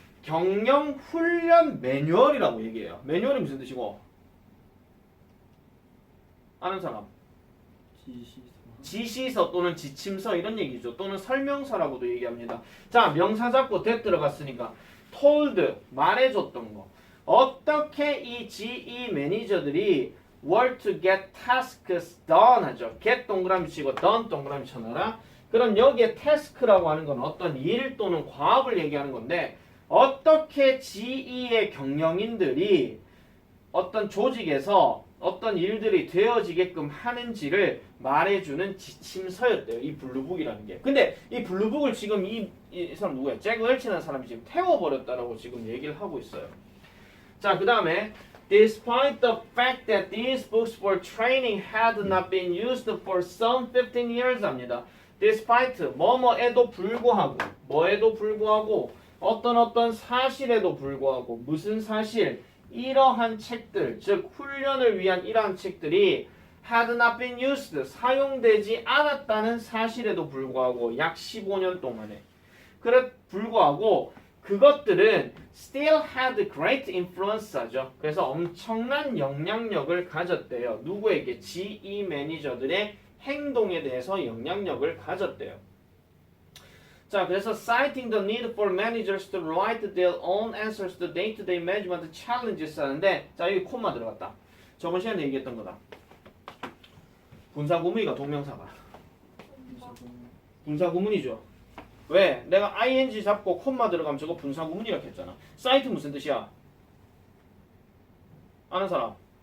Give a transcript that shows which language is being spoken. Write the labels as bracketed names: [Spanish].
[Korean] 경영 훈련 매뉴얼이라고 얘기해요. 매뉴얼이 무슨 뜻이고? 아는 사람? 지시서 또는 지침서 이런 얘기죠. 또는 설명서라고도 얘기합니다. 자, 명사 잡고 that 들어갔으니까 told 말해줬던 거. 어떻게 이 GE 매니저들이 [English] were to get tasks done [Korean] 하죠. get 동그라미 치고 done 동그라미 쳐놔라. 그럼 여기에 task라고 하는 건 어떤 일 또는 과업을 얘기하는 건데 어떻게 GE의 경영인들이 어떤 조직에서 어떤 일들이 되어지게끔 하는지를 말해주는 지침서였대요. 이 블루북이라는 게. 근데 이 블루북을 지금 이 사람 누구야? 잭 웰치라는 사람이 지금 태워버렸다라고 지금 얘기를 하고 있어요. 자, 그 다음에 [English] Despite the fact that these books for training had not been used for some 15 years [Korean] 합니다. Despite 뭐뭐에도 불구하고 뭐에도 불구하고 어떤 사실에도 불구하고 무슨 사실? 이러한 책들 즉 훈련을 위한 이러한 책들이 [English] had not been used [Korean] 사용되지 않았다는 사실에도 불구하고 약 15년 동안에 그래 불구하고 그것들은 [English] still had great influence [Korean] 하죠. 그래서 엄청난 영향력을 가졌대요. 누구에게? GE 매니저들의 행동에 대해서 영향력을 가졌대요. [English] 자, 그래서 citing the need for managers to write their own answers to day-to-day management challenges [Korean] 하는데 자, 여기 콤마 들어갔다. 저번 시간에 얘기했던 거다. 분사구문이가 동명사가. 분사구문이죠. 왜? 내가 ing 잡고 콤마 들어가면 저거 분사구문이라고 했잖아. 사이트 무슨 뜻이야? 아는 사람?